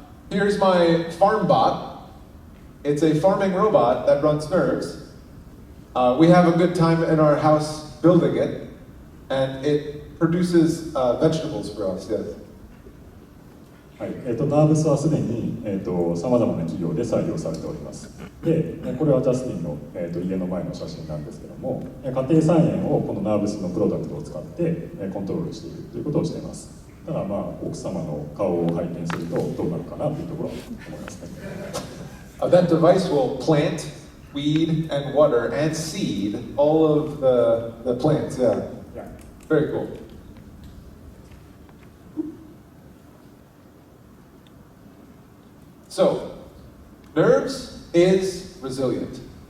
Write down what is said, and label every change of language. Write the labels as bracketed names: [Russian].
[English] Here's my FarmBot. It's a farming robot that runs NERVS. We have a good time in our house building it, and it produces vegetables for us, yes. [Japanese] はい、NERVS はすでにさまざまな企業で採用されております。で、これはジャスティンの、家の前の写真なんですけども、家庭菜園をこの NERVS のプロダクトを使ってコントロールしているということをしています。ただ奥様の顔を拝見するとどうなるかなというところは思いますね。 [English] That device will plant, weed, and water, and seed all of the plants, yeah. Very cool. So, NERVS is resilient.